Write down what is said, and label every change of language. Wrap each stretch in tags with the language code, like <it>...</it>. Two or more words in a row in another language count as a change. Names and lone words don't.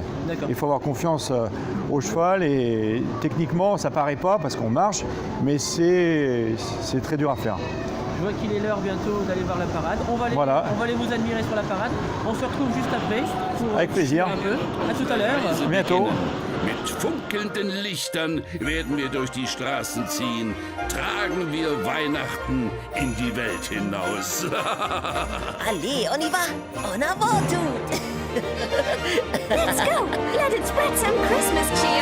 <fr>Il faut avoir confiance au cheval, et techniquement, ça paraît pas parce qu'on marche, mais c'est très dur à faire. Je vois qu'il est l'heure bientôt d'aller voir la parade. On va aller vous admirer sur la parade. On se retrouve juste après. Avec plaisir. Un peu. À tout à l'heure. À bientôt.</fr> <de>Mit funkelnden Lichtern werden wir durch die Straßen ziehen. Tragen wir Weihnachten in die Welt hinaus.</de> <fr>Allez, on y va. En avant tout.</fr> <en>Let's go. Let it spread some Christmas cheer.</en>